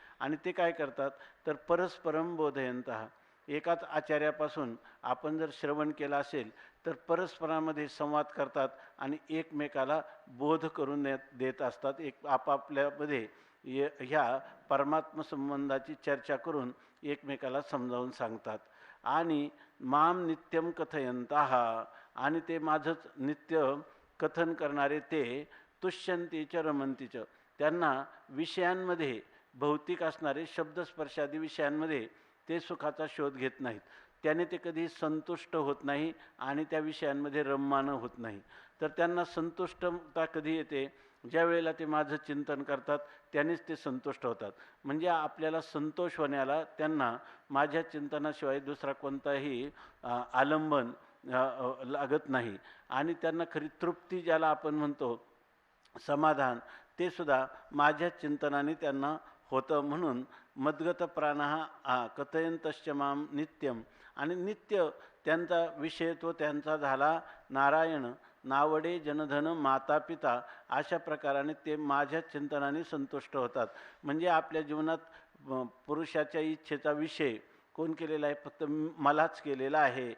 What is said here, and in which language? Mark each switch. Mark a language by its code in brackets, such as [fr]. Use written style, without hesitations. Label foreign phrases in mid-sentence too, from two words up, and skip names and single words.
[mr] आणि ते काय करतात तर [sa] परस्परम बोधयंतः, [mr] एकाच आचार्यापासून आपण जर श्रवण केलं असेल तर परस्परामध्ये संवाद करतात आणि एकमेकाला बोध करून देत असतात. एक आपापल्यामध्ये ह्या परमात्म संबंधाची चर्चा करून एकमेकाला समजावून सांगतात. [sa] आणि माम नित्यम कथयंतः, [mr] आणि ते माझंच नित्य कथन करणारे ते [sa] तुष्यंतीच रमंतीच, [mr] त्यांना विषयांमध्ये भौतिक असणारे शब्दस्पर्शादी विषयांमध्ये ते सुखाचा शोध घेत नाहीत. त्याने ते कधी संतुष्ट होत नाही आणि त्या विषयांमध्ये रममाण होत नाही. तर त्यांना संतुष्टता कधी येते, ज्या वेळेला ते माझं चिंतन करतात त्यानेच ते संतुष्ट होतात. म्हणजे आपल्याला संतोष होण्याला त्यांना माझ्या चिंतनाशिवाय दुसरा कोणताही आलंबन लागत नाही. आणि त्यांना खरी तृप्ती ज्याला आपण म्हणतो समाधान, ते सुद्धा माझ्या चिंतनाने त्यांना होतं. [sa] म्हणून मद्गत प्राणः कथयंतश्च माम नित्यम, [mr] आणि नित्य त्यांचा विषय तो त्यांचा झाला नारायण, नावडे जनधन माता पिता, अशा प्रकाराने ते माझ्या चिंतनाने संतुष्ट होतात. म्हणजे आपल्या जीवनात पुरुषाच्या इच्छेचा विषय कोण केलेला आहे, फक्त मलाच केलेला आहे.